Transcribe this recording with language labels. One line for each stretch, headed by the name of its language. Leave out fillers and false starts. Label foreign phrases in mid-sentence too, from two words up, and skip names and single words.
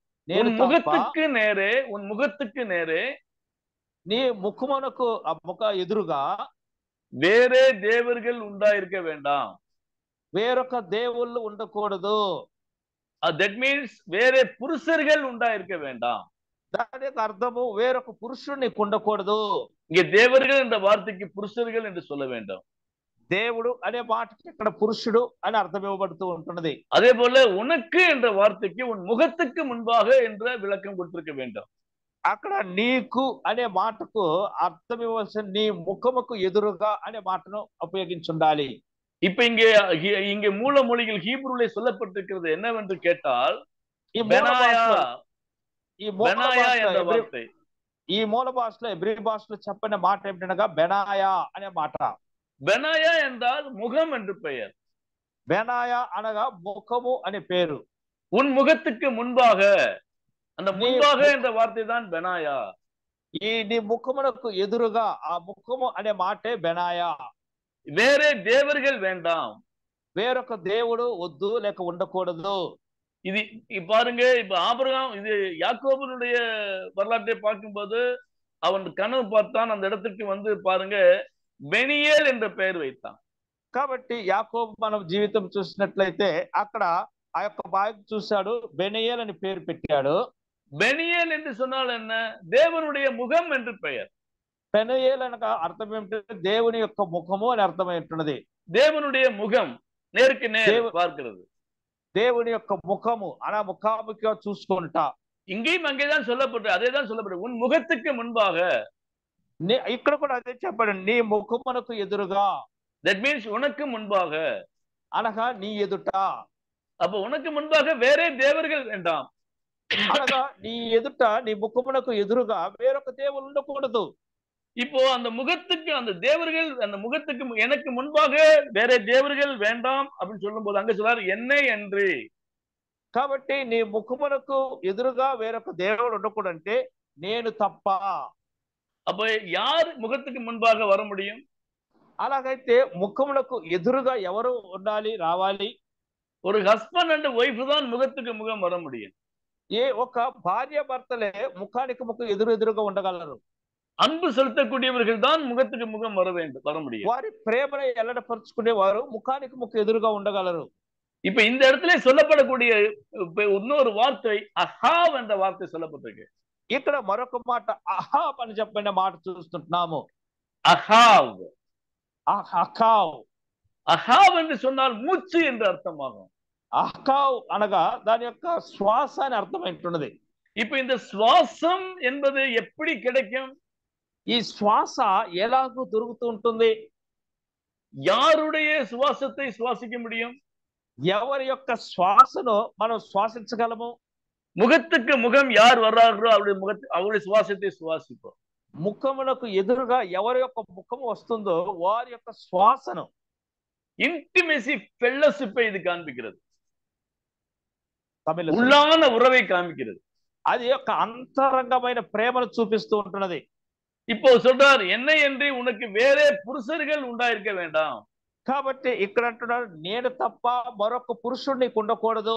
Telugu: నేను
Tamil: உன்
Telugu: తప్ప
Tamil: முகத்துக்கு நேரே
Telugu: నీ ముఖమునకు ముఖ ఎదురుగా
Tamil: வேறே தேவர்கள் உண்டாயிருக்க வேண்டாம்.
Telugu: వేరొక దేవుళ్ళు ఉండకూడదు.
English: that means
Tamil: வேறே புருஷர்கள் உண்டாயிருக்க வேண்டாம்.
Telugu: దాని యొక్క అర్థము వేరొక పురుషుడు నీకు ఉండకూడదు.
Tamil: இங்க தேவர்கள் என்ற வார்த்தைக்கு புருஷர்கள் என்று சொல்ல வேண்டும்.
Telugu: దేవుడు అనే మాటకి ఇక్కడ పురుషుడు అని అర్థం ఇవ్వబడుతూ ఉంటున్నది.
Tamil: அதே போல உனக்கு என்ற வார்த்தைக்கு உன் முகத்துக்கு முன்பாக என்ற விளக்கம் கொடுத்திருக்க வேண்டும்.
Telugu: అక్కడ నీకు అనే మాటకు అర్థం ఇవ్వాల్సిన నీ ముఖముకు ఎదురుగా అనే మాటను ఉపయోగించుండాలి.
Tamil: இப்ப இங்க மூல மொழிகள் ஹீப்ரூல சொல்லப்பட்டிருக்கிறது என்னவென்று கேட்டால்
Telugu: ఈ మూల భాషలో ఎబ్రీ భాషలో చెప్పిన మాట ఏమిటనగా బెనాయా అనే మాట.
Tamil: బెనాయా என்றால் முகம் என்று பெயர்.
Telugu: బెనాయా అనగా ముఖము అనే పేరు.
Tamil: உன் முகத்துக்கு முன்பாக, அந்த முன்பாக என்ற வார்த்தை தான் బెనాయా.
Telugu: ఈ నీ ముఖమునకు ఎదురుగా ఆ ముఖము అనే మాటే బెనాయా.
Tamil: వేరే தேவர்கள் வேண்டாம்.
Telugu: వేరొక దేవుడు వద్దు లేక ఉండకూడదు.
Tamil: இது பாருங்க, இப்ப ஆபிரகாம், இது யாக்கோபனுடைய வரலாற்றை பார்க்கும்போது அவன் கனவு பார்த்தான், அந்த இடத்துக்கு வந்து பாருங்க பெனியேல் என்ற பெயர் வைத்தான்.
Telugu: కాబట్టి యాకోబు మనం జీవితం చూసినట్లయితే అక్కడ ఆ యొక్క బాగా చూశాడు, బెనియేల్ అని పేరు పెట్టాడు.
Tamil: பெனியேல் என்று சொன்னால் என்ன? தேவனுடைய முகம் என்று பெயர்.
Telugu: బెనియేల్ అనగా అర్థం ఏమిటంటే దేవుని యొక్క ముఖము అని అర్థమై ఉంటున్నది.
Tamil: தேவனுடைய முகம் நேருக்கு நேர் பார்க்கிறது.
Telugu: దేవుని యొక్క ముఖము అలా ముఖాముఖిగా చూసుకుంటా.
Tamil: இங்கேயும் அங்கேதான் சொல்லப்பட்டு அதேதான் சொல்லப்பட்டு உன் முகத்துக்கு முன்பாக.
Telugu: ఇక్కడ కూడా అదే చెప్పాడు, నీ ముఖమునకు ఎదురుగా.
English: that means
Tamil: உனக்கு முன்பாக
Telugu: అనగా నీ ఎదుట.
Tamil: அப்ப உனக்கு முன்பாக வேறே தேவர்கள் வேண்டாம்.
Telugu: అనగా నీ ఎదుట నీ ముఖమునకు ఎదురుగా వేరొక దేవుడు ఉండకూడదు.
Tamil: இப்போ அந்த முகத்துக்கு, அந்த தேவர்கள், அந்த முகத்துக்கு எனக்கு முன்பாக வேற தேவர்கள் வேண்டாம் அப்படின்னு சொல்லும் போது அங்க சொல்றாரு என்னை என்று.
Telugu: కాబట్టి నీ ముఖమునకు ఎదురుగా వేరొక దేవుడు ఉండకూడంటే నేను తప్ప.
Tamil: அப்ப யார் முகத்துக்கு முன்பாக வர முடியும்?
Telugu: అలాగైతే ముఖమునకు ఎదురుగా ఎవరు ఉండాలి, రావాలి?
Tamil: ஒரு
English: husband and wife
Tamil: தான் முகத்துக்கு முகம் வர முடியும்.
Telugu: ఏ ఒక భార్య భర్తలే ముఖానికి ముఖం ఎదురుగా ఉండగలరు.
Tamil: அன்பு செலுத்தக்கூடியவர்கள் தான் முகத்துக்கு முகம் வர முடியும்.
Telugu: వారి ప్రేమను ఎల్లడపరుచుకునే వారు ముఖానికి ముఖం ఎదురుగా ఉండగలరు.
Tamil: இப்ப இந்த இடத்துல சொல்லப்படக்கூடிய இன்னொரு வார்த்தை அஹாவ் என்ற வார்த்தை சொல்லப்பட்டிருக்கு.
Telugu: ఇక్కడ మరొక మాట అహాబ్ అని చెప్పిన మాట చూస్తుంటున్నాము.
Tamil: அஹாவ்.
Telugu: అహావ్.
Tamil: அஹாவ் என்று சொன்னால் மூச்சு என்று அர்த்தமாகும்.
Telugu: అహావ్ అనగా దాని యొక్క శ్వాస అని అర్థమైంటున్నది.
Tamil: இப்ப இந்த சுவாசம் என்பது எப்படி கிடைக்கும்?
Telugu: ఈ శ్వాస ఎలాగూ దొరుకుతూ ఉంటుంది?
Tamil: யாருடைய சுவாசத்தை சுவாசிக்க முடியும்?
Telugu: ఎవరి యొక్క శ్వాసను మనం శ్వాసించగలము?
Tamil: முகத்துக்கு முகம் யார் வர்றார்களோ அவருடைய சுவாசத்தை சுவாசிப்போம்.
Telugu: ముఖమునకు ఎదురుగా ఎవరి యొక్క ముఖము వస్తుందో వారి యొక్క శ్వాసను,
English: intimacy fellowship
Tamil: இது காண்பிக்கிறது.
Telugu: తమిళ
Tamil: உள்ளான உறவை காண்பிக்கிறது.
Telugu: అది యొక్క అంతరంగమైన ప్రేమను చూపిస్తూ ఉంటున్నది.
Tamil: இப்போ சொல்றார் என்னை என்று உனக்கு வேறே புருஷர்கள் உண்டாயிருக்க வேண்டாம்.
Telugu: కాబట్టి ఇక్కడ అంటున్నారు నేను తప్ప మరొక పురుషుడు నీకు ఉండకూడదు.